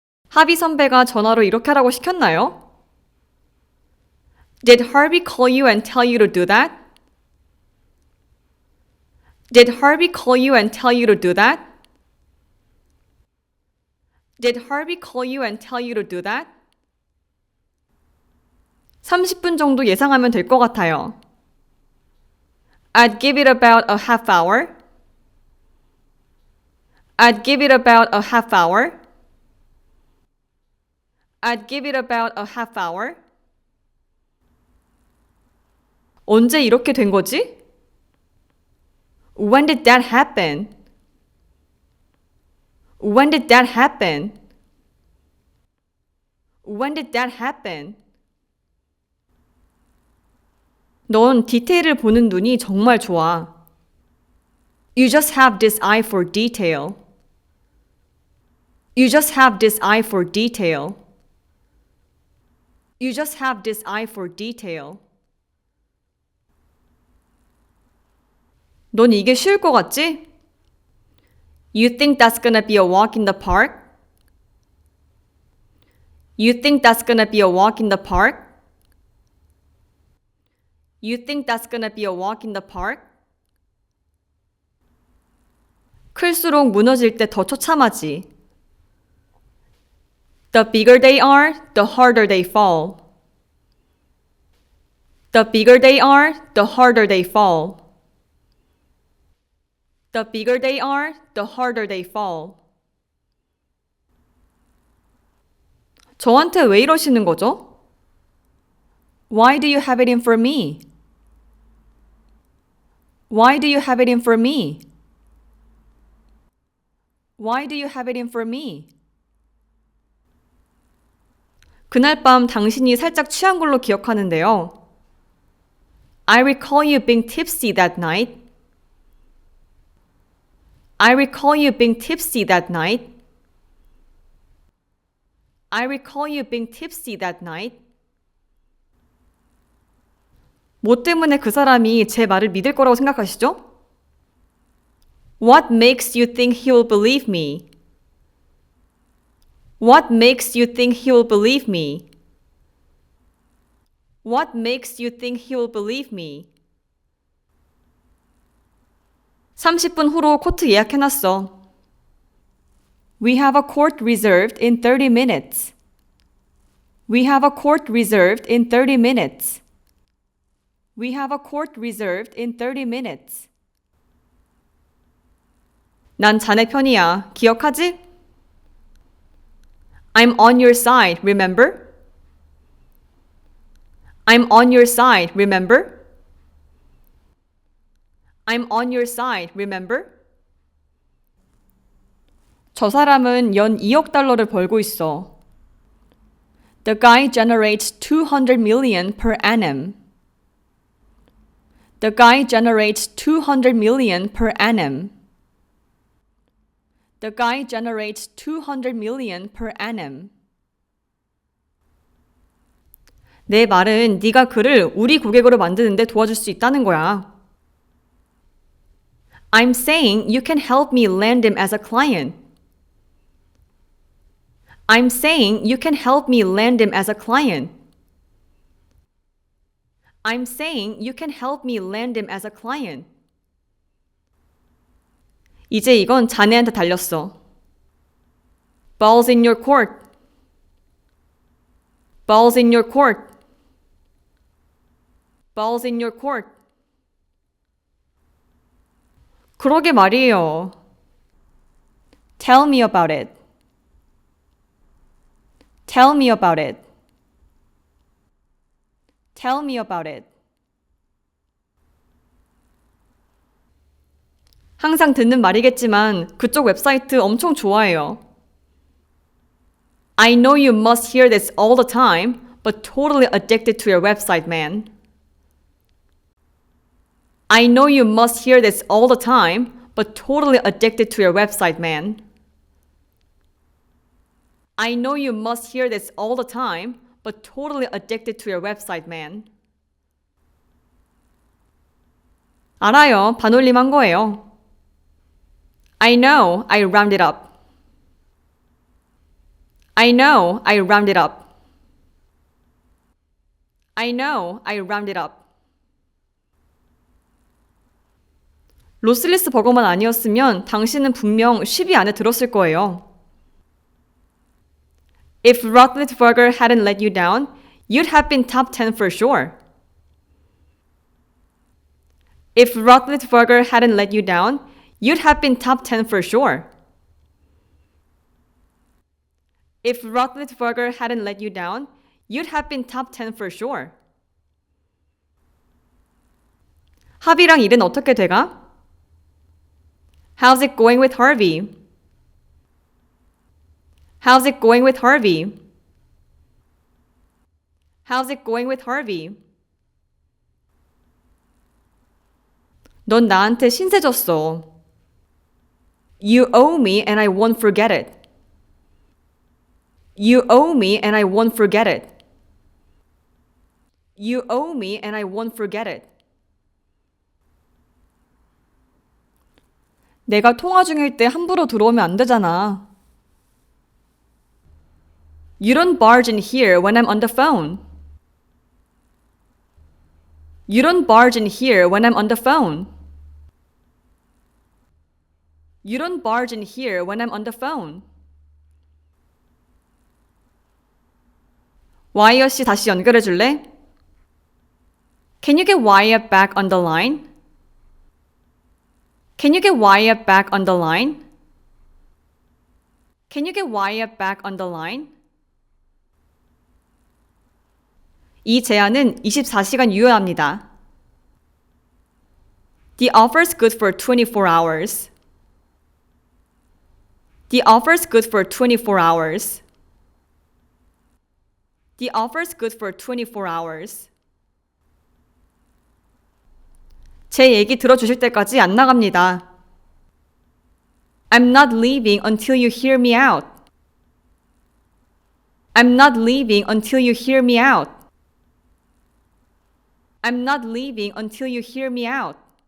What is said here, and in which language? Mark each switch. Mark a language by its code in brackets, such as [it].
[ko] 하비 선배가 전화로 이렇게 하라고 시켰나요? [en] Did Harvey call you and tell you to do that? Did Harvey call you and tell you to do that? Did Harvey call you and tell you to do that? [ko] 30분 정도 예상하면 될 것 같아요. [en] I'd give it about a half hour. I'd give it about a half hour. I'd give it about a half hour. [ko] 언제 이렇게 된 거지? [en] When did that happen? When did that happen? When did that happen? [ko] 넌 디테일을 보는 눈이 정말 좋아. [en] You just have this eye for detail. You just have this eye for detail. You just have this eye for detail. [ko] 넌 이게 쉬울 것 같지? [en] You think that's gonna be a walk in the park? You think that's gonna be a walk in the park? You think that's gonna be a walk in the park? [ko] 클수록 무너질 때 더 처참하지. [en] The bigger they are, the harder they fall. The bigger they are, the harder they fall. The bigger they are, the harder they fall. [ko] 저한테 왜 이러시는 거죠? [en] Why do you have it in for me? Why do you have it in for me? Why do you have it in for me? [ko] 그날 밤 당신이 살짝 취한 걸로 기억하는데요. [en] I recall you being tipsy that night. I recall you being tipsy that night. I recall you being tipsy that night. [ko] 뭐 때문에 그 사람이 제 말을 믿을 거라고 생각하시죠? [en] What makes you think he will believe me? What makes you think he will believe me? What makes you think he will believe me? [ko] 30분 후로 코트 예약해놨어. [en] We have a court reserved in 30 minutes. We have a court reserved in 30 minutes. We have a court reserved in 30 minutes. [ko] 난 자네 편이야. 기억하지? [en] I'm on your side, remember? I'm on your side, remember? I'm on your side, remember? [ko] 저 사람은 연 2억 달러를 벌고 있어. [en] The guy generates 200 million per annum. The guy generates 200 million per annum. The guy generates 200 million per annum. [ko] 내 말은 네가 그를 우리 고객으로 만드는데 도와줄 수 있다는 거야. [en] I'm saying you can help me land him as a client. I'm saying you can help me land him as a client. I'm saying you can help me land him as a client. [ko] 이제 이건 자네한테 달렸어. [en] Ball's in your court. Ball's in your court. Ball's in your court. [ko] 그러게 말이에요. [en] Tell me about it. Tell me about it. Tell me about it. [ko] 항상 듣는 말이겠지만 그쪽 웹사이트 엄청 좋아해요. [en] I know you must hear this all the time, but totally addicted to your website, man. I know you must hear this all the time, but totally addicted to your website, man. I know you must hear this all the time, but totally addicted to your website, man. [ko] 알아요. 반올림한 거예요. [en] I know, I rounded up. I know, I rounded up. I know, I rounded up. [ko] 로슬리스 버거만 아니었으면 당신은 분명 10위 안에 들었을 거예요. [en] If Roethlisberger hadn't let you down, you'd have been top 10 for sure. If Roethlisberger hadn't let you down, you'd have been top 10 for sure. If Roethlisberger hadn't let you down, you'd have been top 10 for sure. [ko] 합이랑 일은 어떻게 돼가? [en] How's it going with Harvey? How's it going with Harvey? How's it going with Harvey? [ko] 넌 나한테 신세 졌어. [en] You owe me and I won't forget it. You owe me and I won't forget it. You owe me and I won't forget it. [ko] 내가 통화 중일 때 함부로 들어오면 안 되잖아. [en] You don't barge in here when I'm on the phone. You don't barge in here when I'm on the phone. You don't barge in here when I'm on the phone. [ko] 와이어 씨 다시 연결해 줄래? [en] Can you get Wyatt back on the line? Can you get Wyatt back on the line? Can you get Wyatt back on the line? [ko] 이 제안은 24시간 유효합니다. [en] The offer's good for 24 hours. The offer's good for 24 hours. The offer's good for 24 hours. [ko] 제 얘기 들어주실 때까지 안 나갑니다. [en] I'm not leaving until you hear me out. I'm not leaving until you hear me out. I'm not leaving until you hear me out.